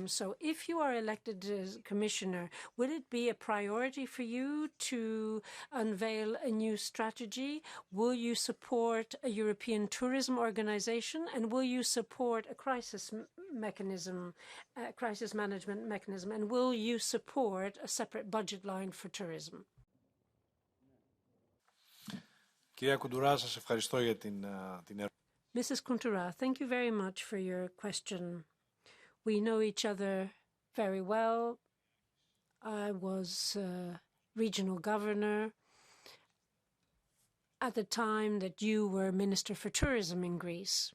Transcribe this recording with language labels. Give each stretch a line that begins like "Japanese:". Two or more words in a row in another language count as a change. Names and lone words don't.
English: So if you are elected as commissioner, will it be a priority for you to unveil a new strategy? Will you support a European tourism organization, and will you support a crisis mechanism, crisis management mechanism, and will you support a separate budget line for tourism?
Greek: Κυρία Κουντουρά, σας ευχαριστώ για την ερώτηση.
English: Mrs. Koundoura, thank you very much for your question. We know each other very well. I was regional governor at the time that you were Minister for Tourism in Greece.